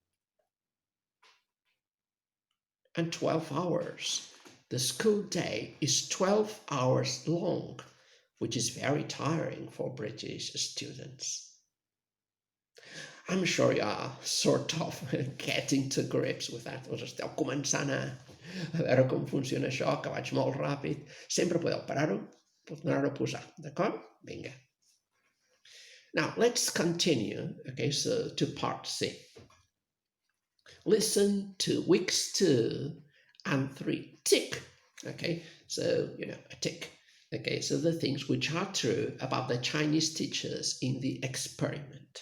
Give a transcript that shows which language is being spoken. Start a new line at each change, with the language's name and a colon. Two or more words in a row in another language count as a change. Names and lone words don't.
English: And 12 hours. The school day is 12 hours long, which is very tiring for British students. I'm sure you are sort of getting to grips with that.
Catalan: Us esteu començant a veure com funciona això, que vaig molt ràpid. Sempre podeu parar-ho, tornar-ho a posar, d'acord? Vinga.
English: Now, let's continue, okay, so to part C. Listen to weeks 2 and 3. Tick, okay, so, a tick. Okay, so the things which are true about the Chinese teachers in the experiment.